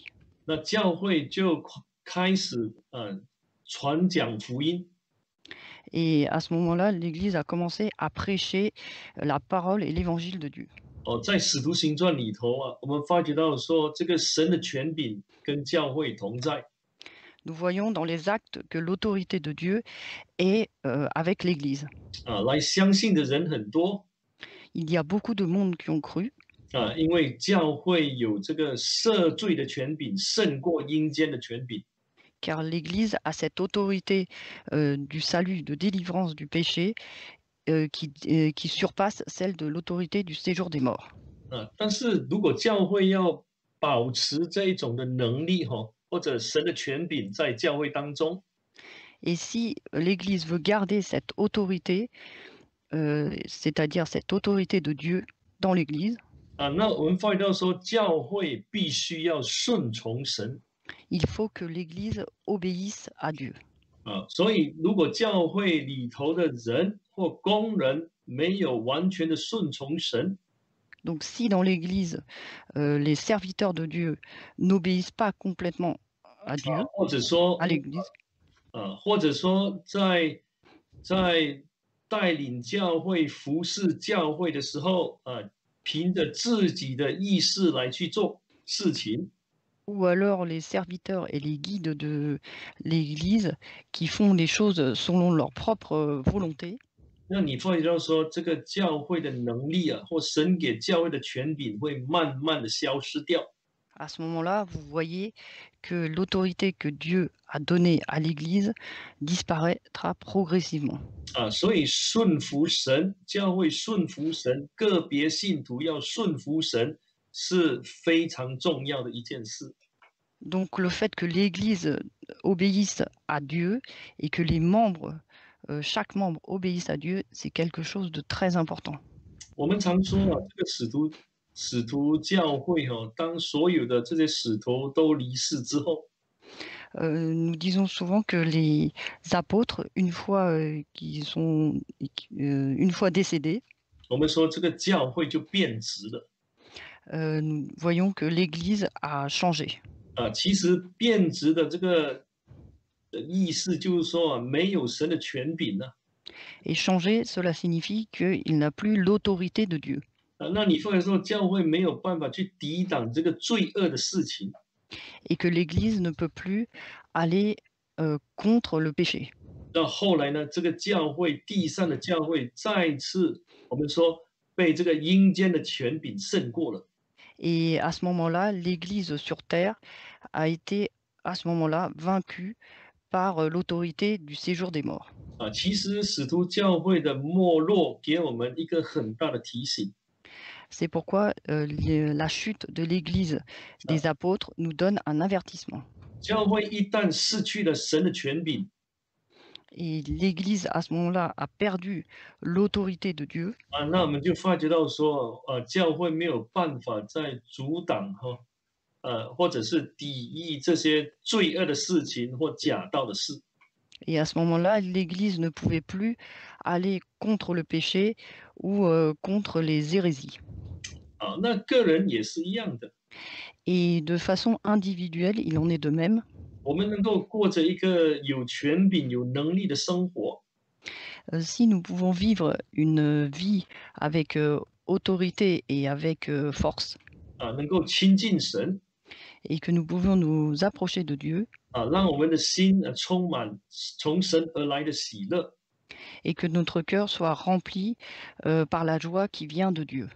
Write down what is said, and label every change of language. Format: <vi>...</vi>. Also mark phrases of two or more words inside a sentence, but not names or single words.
<zh>那教会就开始传讲福音。</zh> <fr>Et à ce moment-là, l'Église a commencé à prêcher la parole et l'évangile de Dieu.</fr> <zh>在使徒行传里头我们发觉到说，这个神的权柄跟教会同在。</zh> <fr>Nous voyons dans les actes que l'autorité de Dieu est avec l'Église.</fr> <zh>来相信的人很多。</zh> <fr>Il y a beaucoup de monde qui ont cru,</fr> <zh>因为教会有这个赦罪的权柄，胜过阴间的权柄。</zh> <fr>car l'Église a cette autorité du salut, de délivrance du péché qui surpasse celle de l'autorité du séjour des morts.</fr> <zh>但是如果教会要保持这一种的能力或者神的权柄在教会当中，</zh> <fr>Et si l'Église veut garder cette autorité, c'est-à-dire cette autorité de Dieu dans l'Église,</fr> <zh>那我们发觉到说，教会必须要顺从神。</zh> <fr>il faut que l'Église obéisse à Dieu.</fr> <zh>所以如果教会里头的人或工人没有完全的顺从神，</zh> <fr>Donc si dans l'Église, les serviteurs de Dieu n'obéissent pas complètement à Dieu,</fr> <zh>或者说</zh> <fr>à l'Église,</fr> <zh>或者说在带领教会、服侍教会的时候，凭着自己的意识来去做事情，</zh> <fr>ou alors les serviteurs et les guides de l'Église qui font les choses selon leur propre volonté,</fr> <zh>那你发觉到说，这个教会的能力或神给教会的权柄会慢慢的消失掉。</zh> <fr>à ce moment-là, vous voyez que l'autorité que Dieu a donnée à l'Église disparaîtra progressivement.</fr> <zh>所以顺服神，教会顺服神，个别信徒要顺服神，是非常重要的一件事。</zh> <fr>Donc le fait que l'Église obéisse à Dieu et que les membres, chaque membre obéisse à Dieu, c'est quelque chose de très important.</fr> <zh>我们常说啊，这个使徒教会哈、当所有的这些使徒都离世之后，</zh> <fr>Nous disons souvent que les apôtres, une fois décédés,</fr> <zh>我们说这个教会就变质了。</zh> <fr>nous voyons que l'Église a changé.</fr> <zh>其实变质的这个的意思就是说啊，没有神的权柄呢、</zh> <fr>Et changer, cela signifie qu'il n'a plus l'autorité de Dieu.</fr> <zh>那你或者说教会没有办法去抵挡这个罪恶的事情。</zh> <fr>Et que l'Église ne peut plus aller contre le péché.</fr> <zh>到后来呢，这个教会地上的教会再次，我们说被这个阴间的权柄胜过了。</zh> <fr>Et à ce moment-là, l'Église sur terre a été, à ce moment-là, vaincue par l'autorité du séjour des morts.</fr> <zh>其实使徒教会的没落给我们一个很大的提醒。</zh> <fr>C'est pourquoi la chute de l'Église des apôtres nous donne un avertissement.</fr> <zh>教会一旦失去了神的权柄，</zh> <fr>Et l'Église, à ce moment-là, a perdu l'autorité de Dieu.</fr> <zh>那我们就发觉到说，教会没有办法再阻挡或者是抵御这些罪恶的事情或假道的事。</zh> <fr>Et à ce moment-là, l'Église ne pouvait plus aller contre le péché ou contre les hérésies.</fr> <zh>那个人也是一样的，</zh> <fr>Et de façon individuelle, il en est de même.</fr> <zh>我们能够过着一个有权柄、有能力的生活，</zh> <fr>Si nous pouvons vivre une vie avec autorité et avec force,</fr> <zh>能够亲近神，</zh> <fr>et que nous pouvons nous approcher de Dieu,</fr> <zh>让我们的心充满从神而来的喜乐，</zh> <fr>et que notre cœur soit rempli par la joie qui vient de Dieu.</fr>